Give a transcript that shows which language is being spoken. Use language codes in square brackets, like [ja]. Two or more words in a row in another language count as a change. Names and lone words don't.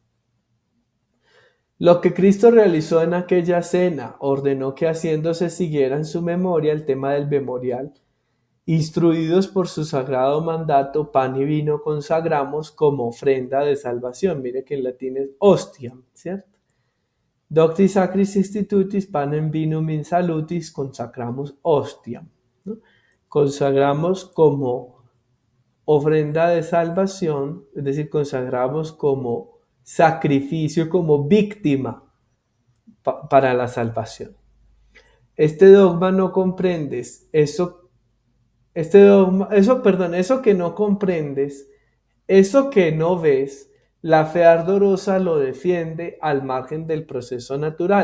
[es] Lo que Cristo realizó en aquella cena, ordenó que haciéndose siguiera en su memoria el tema del memorial. Instruidos por su sagrado mandato, pan y vino consagramos como ofrenda de salvación. Mire que en latín es hostiam, ¿cierto? [la] Docti sacris institutis panem vinum in salutis consacramos hostiam, [es] ¿no? Consagramos como ofrenda de salvación, es decir, consagramos como sacrificio, como víctima para la salvación. Este dogma no comprendes, eso que no comprendes, eso que no ves, la fe ardorosa lo defiende al margen del proceso natural.